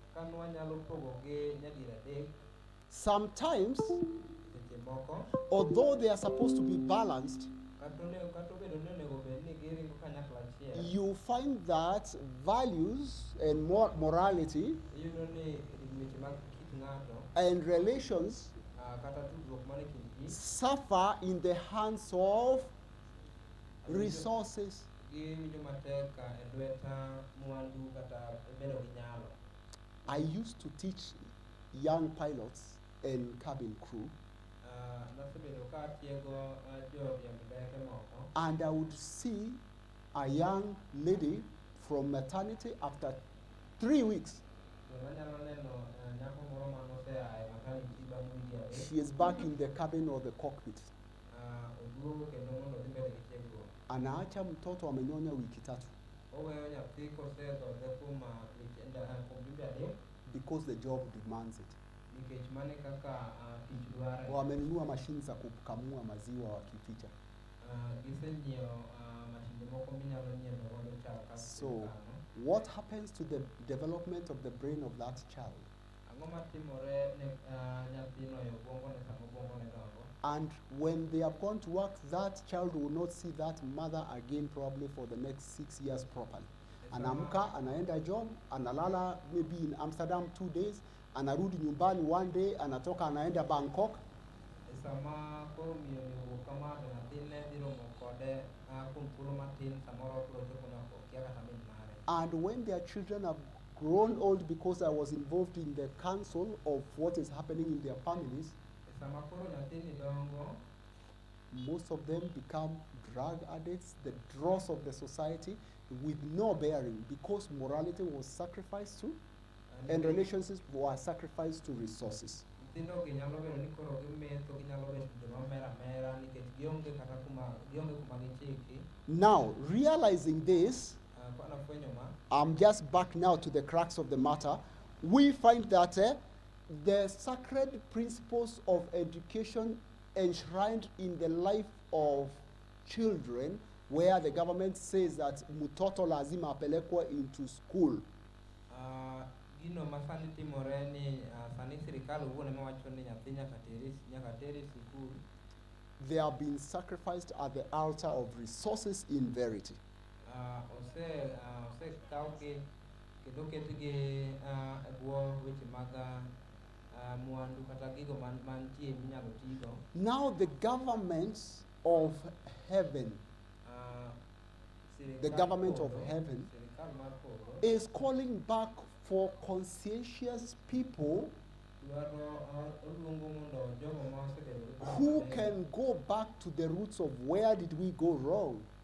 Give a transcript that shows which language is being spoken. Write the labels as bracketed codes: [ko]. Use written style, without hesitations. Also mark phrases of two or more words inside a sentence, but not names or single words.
[en] sometimes, although they are supposed to be balanced, you find that values and morality and relations suffer in the hands of resources. I used to teach young pilots and cabin crew [luo] nasebedo ka atiego joriemb ndeke moko. [en] And I would see a young lady from maternity after 3 weeks. [luo] Anyalo neno nyako moro manosea e maternity bang' wige adek. [en] She is back in the cabin or the cockpit. [luo] Oduogo kendo mondo odhi mbele gi tiegruok. [sw] Anaacha mtoto amenyonya wiki 3 [luo] Oweyo nyathi kosedhodhe kuom wige adek [en] because the job demands it. [luo] nikech mane kaka tich dware. [sw] Wamenunua mashine za kukamua maziwa wakificha. [luo] Gisenyiewo mashinde moko minyalo nyiedho godo chak. [en] So what happens to the development of the brain of that child? [luo] Ang'o matimore ne nyathino e obwongone sama obwongone dongo? [en] And when they have gone to work, that child will not see that mother again probably for the next 6 years properly. [sw] Anaamka, anaenda job, analala [en] maybe in Amsterdam 2 days, [sw] anarudi nyumbani 1 day, anatoka anaenda Bangkok. [luo] Sama koro miyo ni wuok kama to nyathine dhi romo kode kuom thuolo matin samoro biro chopo nyaka okia kata min mare. [en] And when their children have grown old, because I was involved in the counsel of what is happening in their families, [luo] Sama koro nyathini dongo, [en] most of them become drug addicts, the dross of the society, with no bearing, because morality was sacrificed to, and relationships were sacrificed to resources. [luo] nyithindo gi nyalo bedo ni koro gimetho, ginyalo bedo joma mera mera nikech gionge kata kuma gichiki. [en] Now, realizing this, [luo] Nafwenyo ma, [en] I'm just back now to the crux of the matter. We find that the sacred principles of education enshrined in the life of children, where the government says that [sw] mtoto lazima apelekwe [en] into school. [luo] Gino masani timore ni sani sirikal owuon ema wacho ni nyathi nyaka teri sikul. [en] They are being sacrificed at the altar of resources in verity. [luo] Osekawgi kendo oketgi e bwo weche mag mwandu kata gigo mantie minyalo tigo. [en] Now the governments of heaven, the government of heaven is calling back for conscientious people who can go back to the roots of where did we go wrong.